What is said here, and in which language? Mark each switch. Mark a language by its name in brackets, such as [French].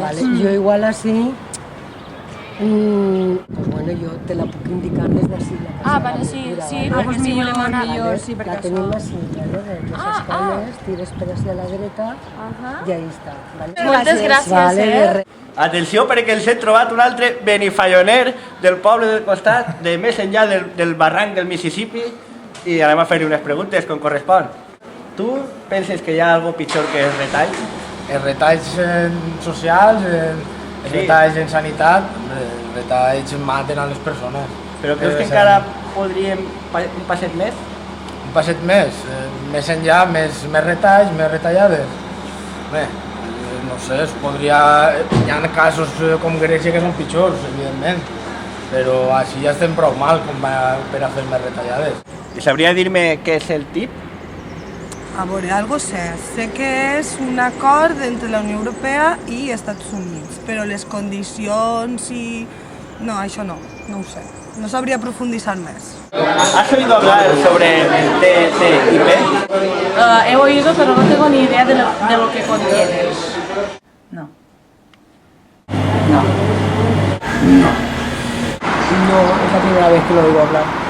[Spanish] Vale, yo igual así, pues bueno, yo te la puedo indicar desde así. La casa Ah, de la vale, sí, cultura, sí, ¿vale? [Catalan] perquè [Spanish] pues si [Catalan] millor, volem anar... millor, sí, perquè La tenim així, ¿vale? [Spanish] De los escales, [Catalan] tires per [Spanish] hacia la dreta y ahí está, ¿vale? [Catalan] Moltes gràcies, [Spanish] Vale, de re- [Catalan] Atenció perquè ens hem trobat un altre benifalloner del poble del costat, de més enllà del barranc del Mississippi, i anem a fer-li unes preguntes com correspon. Tu penses que hi ha algo pitjor que el retall? Els retalls socials, els retalls en sanitat, els retalls maten a les persones. Però creus que encara podríem un passet més? Un passet més, més enllà, més retalls, més retallades. Bé, no sé, es podria... Hi ha casos com Grècia que són pitjors, evidentment, però així ja estem prou mal com per a fer més retallades. I sabria dir-me què és el TIP? A veure, algo sé. Sé que és un acord entre la Unió Europea i Estats Units, però les condicions i... No, això no ho sé. No sabria profunditzar més. [Spanish] ¿Has oído hablar sobre el TTIP? He oído, pero no tengo ni idea de lo que contiene. No. No, es la primera vez que lo oigo hablar.